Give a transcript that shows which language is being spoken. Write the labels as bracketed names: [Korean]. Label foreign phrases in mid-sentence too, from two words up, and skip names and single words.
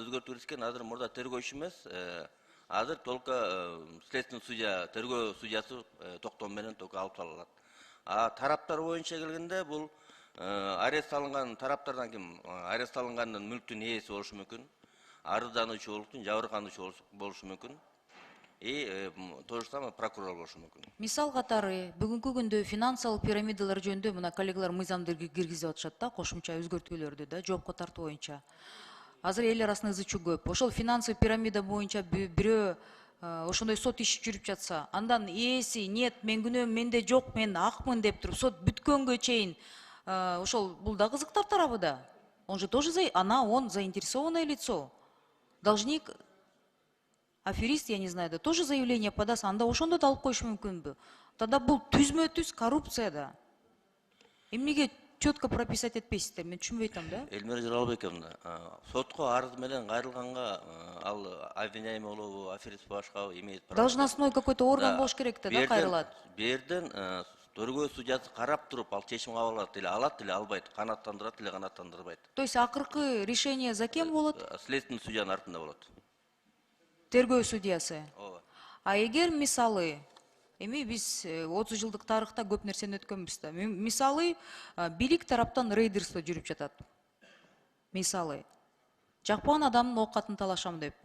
[Kyrgyz] Өзгөртүүбүзкен азыр мурда тергөөчү эмес. Азыр [Russian] только следственный судья, [Kyrgyz] тергөө судьясы токтому менен только алып салынат. А тараптар боюнча келгенде бул арест алынган тараптардан ким? Арест алынганын мүлктүн ээси болушу мүмкүн. Арыздануучу болушу, жабыркануучу болушу мүмкүн. [Russian] И то же самое прокурор [Kyrgyz] болушу мүмкүн. Мисал катары бүгүнкү күндө финансылык пирамидалар жөнүндө мына коллегалар мыйзамды киргизип атышат да, кошумча өзгөртүүлөрдү да, жоопко тартуу боюнча. Азыр эл арасында ызы чуу көп. Ошол финансовый пирамида боюнча бирөө ошондой сот иши жүрүп жатса, андан ээси нет, мен күнөөм менде жок, мен акмын деп туруп сот бүткөнгө чейин ошол бул да кызыктар тарабы да. [Russian] Он же тоже он заинтересованное лицо. Должник, аферист, я не знаю, да тоже заявление подаст, [Kyrgyz] анда ошондо да алып коюшу мүмкүнбү? Тогда бул түзмө-түз коррупция да. Эмнеге [Russian] четко прописать [Kyrgyz] этпейсиздер, мен түшүнбөй атам да. Эльмира Жаралбековна, сотко арыз менен кайрылганга ал обвиняемый болобу, аферист башка [Russian] имеет право. Должностной какой-то орган [Kyrgyz] болуш керек да, кайрылат. Берден тергөө судьясы карап туруп ал чечим кабыл алат, или алат, или албайт, канааттандырат, или канааттандырбайт. [Russian] То есть [Kyrgyz] акыркы [Russian] решение за кем болот? [Kyrgyz] Следственный судьянын артында болот. Тергөө судьясы. Ооба. А эгер мисалы, эми биз 30 жылдык тарыхта көп нерсени өткөнбүз да. Мисалы, бийлик тараптан рейдерство жүрүп жатат. Мисалы, жакпаган адамдын оокатын талашам деп.